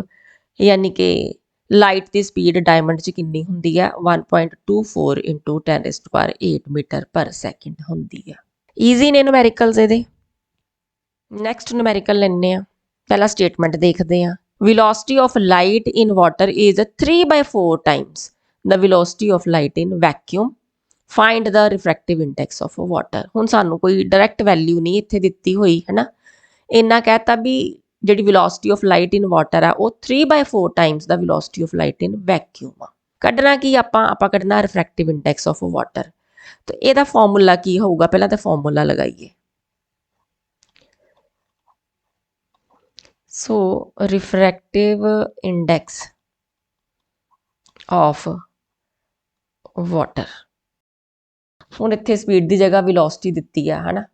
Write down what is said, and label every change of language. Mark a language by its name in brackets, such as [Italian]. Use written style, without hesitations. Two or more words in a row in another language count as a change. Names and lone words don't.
[Punjabi] ਯਾਨੀ ਕਿ ਲਾਈਟ ਦੀ ਸਪੀਡ ਡਾਇਮੰਡ 'ਚ ਕਿੰਨੀ ਹੁੰਦੀ ਆ? 1.24 × 10⁸ [English] meter per second [Punjabi] ਹੁੰਦੀ ਆ। ਈਜ਼ੀ ਨੇ ਨੂਮੈਰੀਕਲਸ ਇਹਦੇ। [English] next numerical [Punjabi] ਲੈਂਦੇ ਆ। ਪਹਿਲਾਂ ਸਟੇਟਮੈਂਟ ਦੇਖਦੇ ਆ। [English] velocity of light in water is 3/4 times the velocity of light in vacuum. Find the refractive index of water. [Punjabi] ਹੁਣ ਸਾਨੂੰ ਕੋਈ [English] direct value [Punjabi] ਨਹੀਂ ਇੱਥੇ ਦਿੱਤੀ ਹੋਈ ਹੈ ਨਾ। ਇੰਨਾ ਕਹਿਤਾ ਵੀ ਜਿਹੜੀ [English] velocity of light in water [Punjabi] ਆ ਉਹ 3/4 ਟਾਈਮਸ ਦਾ [English] velocity of light in vacuum [Punjabi] ਆ। ਕੱਢਣਾ ਕੀ ਆਪਾਂ ਕੱਢਣਾ [English] refractive index of water। [Punjabi] ਤੇ ਇਹਦਾ ਫਾਰਮੂਲਾ ਕੀ ਹੋਊਗਾ? ਪਹਿਲਾਂ ਤਾਂ ਫਾਰਮੂਲਾ ਲਗਾਈਏ। ਸੋ [English] refractive index of water. [Punjabi] ਹੁਣ ਇੱਥੇ ਸਪੀਡ ਦੀ ਜਗ੍ਹਾ ਵੈਲੋਸਿਟੀ ਦਿੱਤੀ ਆ, ਹੈ ਨਾ।